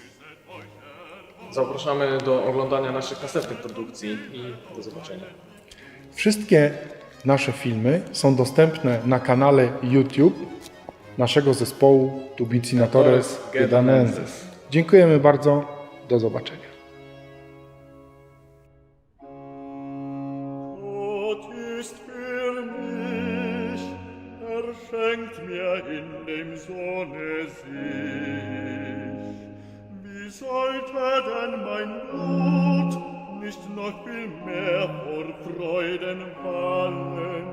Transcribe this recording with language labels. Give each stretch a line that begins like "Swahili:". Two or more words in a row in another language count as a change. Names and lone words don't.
Polish: Zapraszamy do oglądania naszych następnych produkcji i do zobaczenia. Wszystkie nasze filmy są dostępne na kanale YouTube naszego zespołu Tubicinatoress Gedanenses. Dziękujemy bardzo. Do zobaczenia.
German: Schenkt mir in dem Sohne sich. Wie sollte denn mein Blut nicht noch viel mehr vor Freuden fallen?